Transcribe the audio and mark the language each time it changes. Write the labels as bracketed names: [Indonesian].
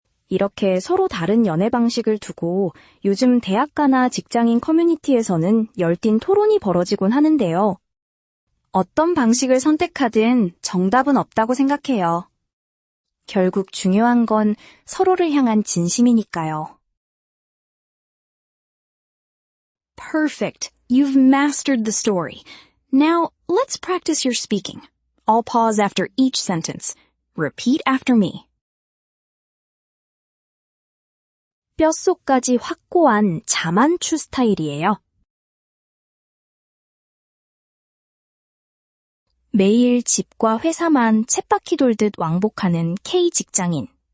[Korean] 이렇게 서로 다른 연애 방식을 두고 요즘 대학가나 직장인 커뮤니티에서는 열띤 토론이 벌어지곤 하는데요. 어떤 방식을 선택하든 정답은 없다고 생각해요. 결국 중요한 건 서로를 향한 진심이니까요. [English] Perfect. You've mastered the story. Now, let's practice your speaking. I'll pause after each sentence. Repeat after me. [Korean] 뼛속까지 확고한 자만추 스타일이에요. 매일 집과 회사만 쳇바퀴 돌듯 왕복하는 K 직장인.